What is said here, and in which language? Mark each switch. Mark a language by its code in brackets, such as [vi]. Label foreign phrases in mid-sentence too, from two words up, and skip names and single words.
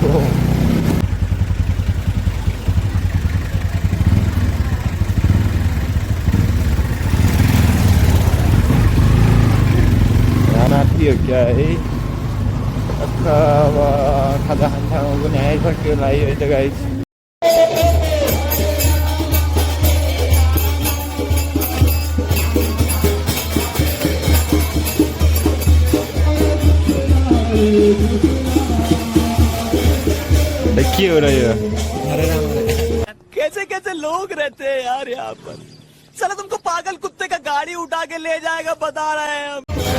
[ne] खाना थियो क्या है, टक्क अब खाजा खाने ठाउँमा पनि आइसक्यो लाग्यो है त गाइस। के हो र यो [hi] कैसे कैसे लोग रहते हैं यार यहाँ पर। चलो तुमको पागल कुत्ते का गाड़ी उठा के ले जाएगा बता रहे हैं हम।